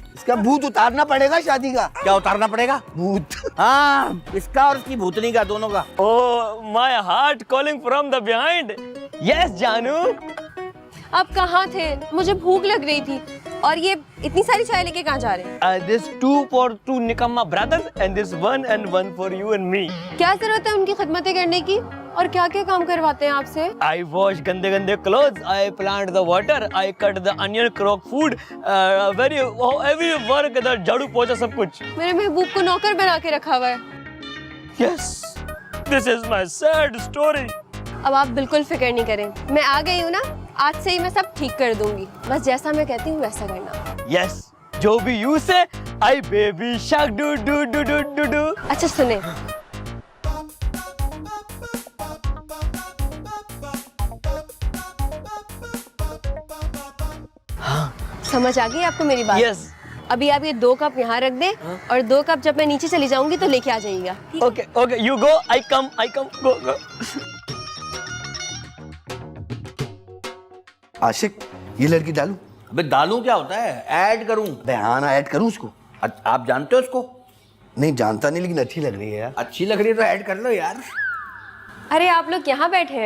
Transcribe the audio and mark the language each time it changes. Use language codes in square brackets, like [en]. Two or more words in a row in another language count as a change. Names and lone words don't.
[hi] इसका भूत उतारना पड़ेगा शादी का। क्या उतारना पड़ेगा? भूत। हाँ, इसका और इसकी भूतनी का, दोनों का। [en] oh my heart calling from the behind. [hi] यस जानू। आप कहाँ थे? मुझे भूख लग रही थी। और ये इतनी सारी चाय लेके कहाँ जा रहे हैं? [en] This 2 for 2 निकम्मा brothers and this 1 and 1 for you and me. [hi] क्या जरूरत है उनकी खिदमतें करने की? और क्या क्या काम करवाते हैं आपसे? [en] I wash [hi] गंदे गंदे [en] clothes, I plant the water, I cut the onion, cook food, every work, the [hi] झाड़ू पोछा सब कुछ। मेरे महबूब को नौकर बना के रखा हुआ है। [en] Yes, this is my sad story. [hi] अब आप बिल्कुल फिक्र नहीं करें, मैं आ गई हूँ ना, आज से ही मैं सब ठीक कर दूंगी। बस जैसा मैं कहती हूँ वैसा करना। [en] Yes, [hi] जो भी [en] you say, I baby shark do do do do do do. [hi] अच्छा सुने, समझ आ गई आपको मेरी बात? [en] Yes. [hi] अभी आप ये 2 कप यहाँ रख दें और 2 कप जब मैं नीचे चली जाऊंगी तो लेके आ जाइएगा। [en] Okay, okay, you go, I come, go, go. [hi] आशिक ये लड़की डालूं? अबे दालू क्या होता है? ऐड करूं? हाँ ना ऐड करूं उसको? आप जानते हो उसको? नहीं जानता नहीं, लेकिन अच्छी लग रही है यार। अच्छी लग रही है तो ऐड कर लो यार। अरे आप लोग यहाँ बैठे हैं?